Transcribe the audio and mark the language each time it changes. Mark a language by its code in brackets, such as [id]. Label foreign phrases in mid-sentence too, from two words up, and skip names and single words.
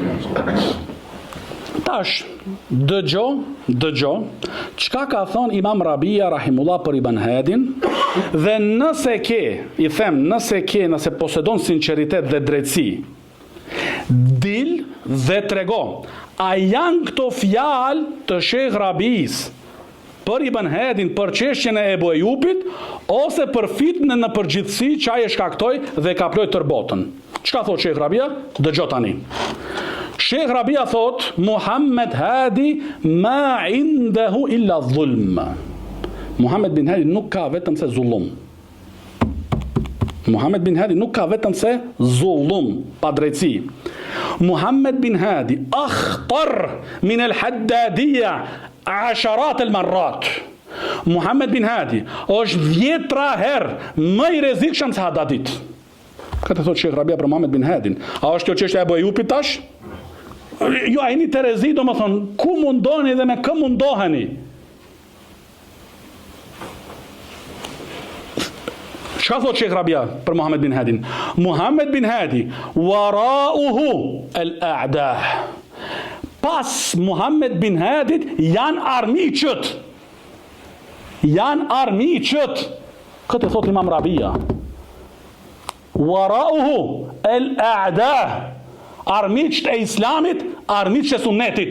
[sq] Tash, dëgjo, çka ka thonë Imam Rabia rahimullah për Ibn Hadin, dhe nëse posedon sinqeritet dhe drejtësi, dil dhe trego, a janë këto fjalë të Sheikh Rabis për Ibn Hadin, për çështjen e Ebu Ejupit, ose për fitnën në përgjithësi që ai e shkaktoi dhe ka plot tër botën. Çka thot Sheikh Rabia? Dëgjo tani. Sheikh Rabia thot: Muhammed Hadi [ar] ما عنده إلا ظلم. [sq] Muhammed bin Hadi nuk ka vetëm se zullum. Muhammed bin Hadi nuk ka vetëm se zullum, pa drejtësi. [ar] محمد بن هادي أخطر من الحدادية عشر مرات. [sq] Muhammed bin Hadi është 10 herë më i rrezikshëm se Haddadit. Këtë thot Sheikh Rabia për Muhammed bin Hadin. A është kjo çështja e Ebu Ejupit tash? Jo, a jeni të rezi, do më thonë, ku mundoni dhe me kë mundoheni? Çka thot Sheikh Rabia për Muhammed bin Hadin? [ar] محمد بن هادي وراءه الأعداء. [sq] Pas Muhammed bin Hadit janë armiqët. Këtë thot Imam Rabia. [ar] وراءه الأعداء. [sq] Armiqët e islamit, armiqët e sunnetit.